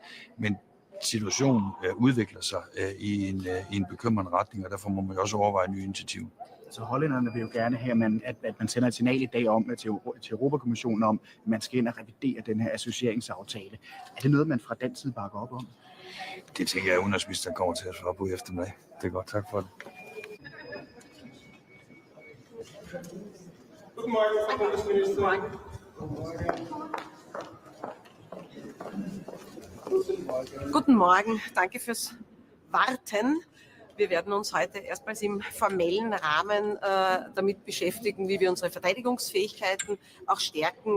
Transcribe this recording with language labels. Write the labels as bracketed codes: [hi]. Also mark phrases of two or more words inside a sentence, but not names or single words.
[da] Men situationen udvikler sig i en bekymrende retning, og derfor må man også overveje nye initiativer. Så hollænderne vil jo gerne have, at man sender et signal i dag om til Europakommissionen om, at man skal ind og revidere den her associeringsaftale. Er det noget, man fra den side bakker op om? Det tænker jeg, at udenrigsministeren kommer til at svare på i eftermiddag. Det er godt. Tak for det. [de] Guten Morgen, Frau Bundesministerin. Guten Morgen, danke fürs Warten. Wir werden uns heute erstmals im formellen Rahmen damit beschäftigen, wie wir unsere Verteidigungsfähigkeiten auch stärken.